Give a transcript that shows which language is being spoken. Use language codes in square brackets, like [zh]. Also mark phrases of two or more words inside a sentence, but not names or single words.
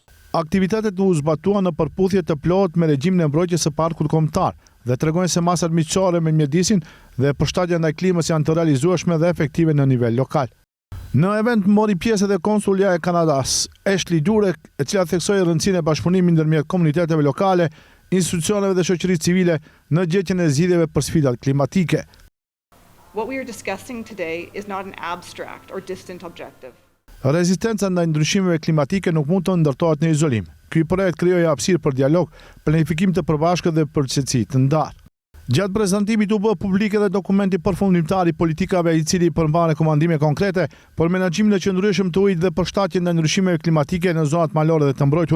[sq] Aktivitetet u zbatuan në përputhje të plotë me regjimin e mbrojtjes së Parkut Kombëtar dhe tregojnë se masat miqësore me mjedisin dhe përshtatja ndaj klimës janë të realizueshme dhe efektive në nivel lokal. Në event mori pjesë edhe konsulja e Kanadas, Ashley Durek, e cila theksoi rëndësinë e bashkëpunimit ndërmjet komuniteteve lokale, institucioneve dhe shoqërisë civile në gjetjen e zgjidhjeve për sfidat klimatike. [en] What we are discussing today is not an abstract or distant objective. [sq] Rezistenca ndaj ndryshimeve klimatike nuk mund të ndërtohet në izolim. Ky projekt krijoi hapësirë për dialog, planifikim të përbashkët dhe përgjegjësi të ndarë. Gjatë prezantimit u bë publik edhe dokumenti përfundimtar i politikave i cili përmban rekomandime konkrete për menaxhimin e qëndrueshëm të ujit dhe përshtatjen ndaj ndryshimeve klimatike në zonat malore dhe të mbrojtura.